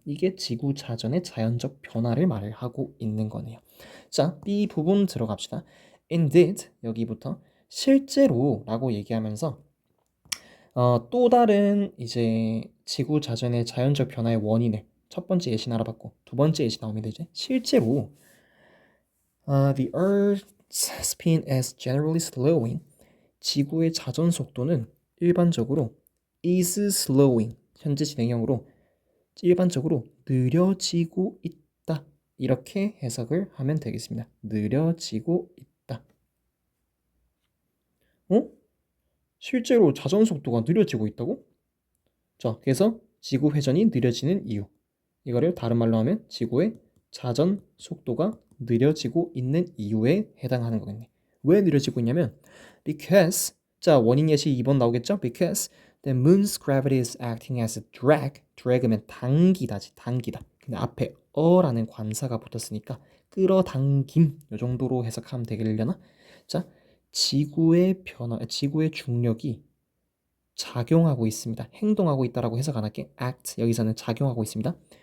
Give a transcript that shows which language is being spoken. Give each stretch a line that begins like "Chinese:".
Korean: 이게 지구 자전의 자연적 변화를 말을 하고 있는 거네요. 자, B 부분 들어갑시다.
English: Indeed,
Korean: 여기부터 실제로라고 얘기하면서 또 다른 이제 지구 자전의 자연적 변화의 원인을 첫 번째 예시 알아봤고 두 번째 예시 나옵니다. 이제 실제로
English: the Earth's spin is generally slowing.
Korean: 지구의 자전 속도는 일반적으로
English: is slowing
Korean: 현재 진행형으로 일반적으로 느려지고 있다. 이렇게 해석을 하면 되겠습니다. 느려지고 있다. 실제로 자전 속도가 느려지고 있다고? 자, 그래서 지구 회전이 느려지는 이유. 이거를 다른 말로 하면 지구의 자전 속도가 느려지고 있는 이유에 해당하는 거겠네. 왜 느려지고 있냐면
English: because
Korean: 자, 원인 예시 2번 나오겠죠?
English: Because the moon's gravity is acting as a drag.
Korean: drag면 당기다지, 당기다. 근데 앞에 어라는 관사가 붙었으니까 끌어당김 이 정도로 해석하면 되겠려나? 자, 지구의 중력이 작용하고 있습니다. 행동하고 있다라고 해석 안 할게. act 여기서는 작용하고 있습니다.